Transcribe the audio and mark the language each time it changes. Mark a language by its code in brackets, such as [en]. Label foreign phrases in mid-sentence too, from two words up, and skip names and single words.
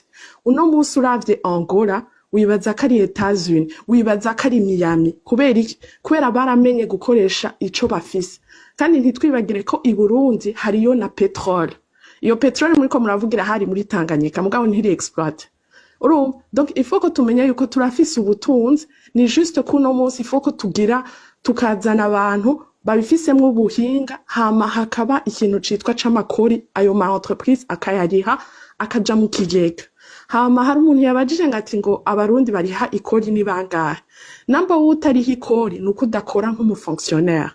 [rn] Uno munsi uravye Angola wibaza ko ari États-Unis, wibaza ko ari Miami. Kubera baramenye gukoresha ico bafise. Kandi ntitwibagire ko i Burundi hariyo na petrole. Iyo petrole muriko muravugira hari muri Tanganyika mugabo ntiri exploit. Urumva [fr] donc il faut [rn] ko tumenya yuko turafise ubutunzi ni juste ko no munsi [fr] il faut [rn] ko tugira tukazana abantu babifisemwo ubuhinga hama hakaba ikintu citwa c'amakori ayo ma entreprise akayariha akaja mu kigega. Hama hari umuntu yabajije ngati ngo abarundi bariha ikori ni bangahe. Namba utariha ikori nuko udakora nk'umufonctionnaire.